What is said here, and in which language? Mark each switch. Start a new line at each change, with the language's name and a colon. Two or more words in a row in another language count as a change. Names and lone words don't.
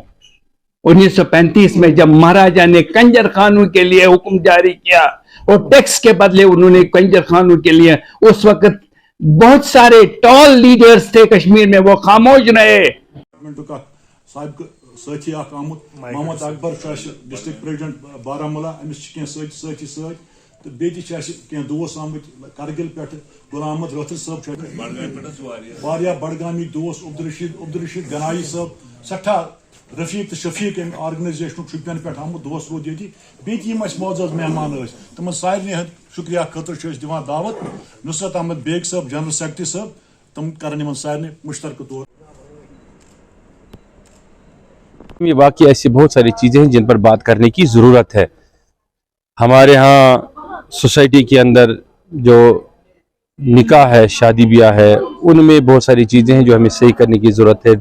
Hindi: 1935 में जब महाराजा ने कंजर खानों के लिए हुक्म जारी किया और टैक्स के बदले उन्होंने कंजर खानों के लिए, उस वक्त बहुत सारे
English: tall leaders
Hindi: थे कश्मीर में, वो खामोश रहे। साथी मोहम्मद अकबर
English: district president
Hindi: बारामूला,
Kashmiri: अमिस साथी तो बेह दोस्त आमत करगिल पे, गुलाम अहमद रथर साहब वारिया बड़गामी दोस्त, अब्दुल रशीद गनाई साहब, सठा रफीक तो शफीक अम आर्गनाइजेशन शुपियन पे आमुत दोस्त रोद ये बेहद मोअज़्ज़ज़ मेहमान तम सारे शुक्रिया खतर दिवान दावत। नुसरत अहमद बेग साहब
English: general secretary
Kashmiri: साहब, तम कर सारे मुश्तरक तौर।
Hindi: ये वाकई ऐसी बहुत सारी चीज़ें हैं जिन पर बात करने की ज़रूरत है। हमारे यहाँ सोसाइटी के अंदर जो निकाह है, शादी ब्याह है, उनमें बहुत सारी चीज़ें हैं जो हमें सही करने की ज़रूरत है।